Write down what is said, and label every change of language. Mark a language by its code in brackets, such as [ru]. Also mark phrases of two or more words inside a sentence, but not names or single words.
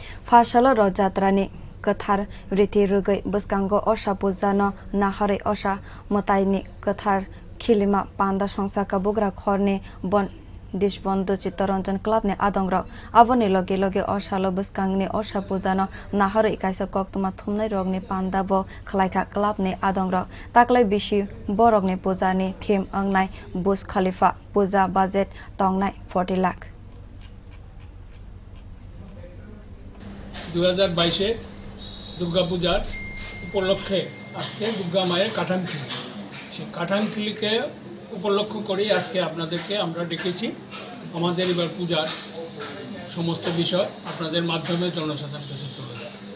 [trp] Fasalo ro yatra-ni kwthar riti rwgwi biskango Osa Pujano naharwi Osa mwtai-ni kwthar khilima panda songsakha bugrakhor-ni Bonedi Deshbandhu Chittaranjan Club ni adongrog aboni logi Osalo bwswkang-ni Osa Pujano naharwi kaisa Koktwma thumnairog-ni panda bo khwlaikha club ni adongrog Taklai bisio borog-ni puja-ni theme wngnai Burj Khalifa puja budget tangnok 40 lakh [bn] 2022 দুর্গা পূজার উপলক্ষে আজকে দুর্গা মায়ের কাঠাম খিলি সেই কাঠাম খিলিকে উপলক্ষ করে আজকে আপনাদেরকে আমরা ডেকেছি আমাদের এবার পূজার সমস্ত বিষয় আপনাদের মাধ্যমে জনসাধারণের কাছে তুলে দেওয়া